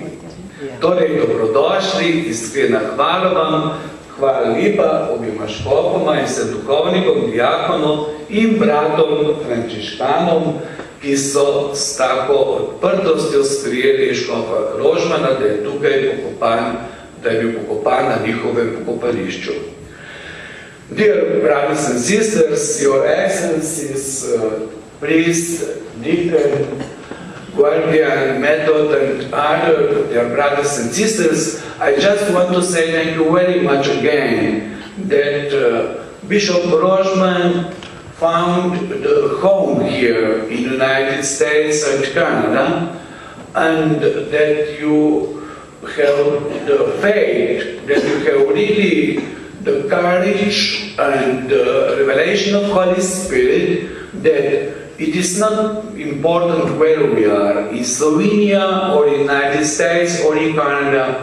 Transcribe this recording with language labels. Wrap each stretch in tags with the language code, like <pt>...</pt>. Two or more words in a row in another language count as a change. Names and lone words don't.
<sl>Torej, dobrodošli, iskrena hvala vam, hvala lepa obima škofoma in vsem duhovnikom, diakonom in bratom frančiškanom, ki so s tako odprtostjo sprijeli škofa Rožmana, da je tukaj pokopan, da je bil pokopan na njihovem pokopališču.</sl> <en>Dear brothers and sisters, Your Excellencies, priest, deacon, guardian, method, and other dear brothers and sisters, I just want to say thank you very much again that Bishop Rožman found the home here in the United States and Canada, and that you have the faith, that you have really the courage and the revelation of Holy Spirit that it is not important where we are, in Slovenia or in the United States or in Canada.</en>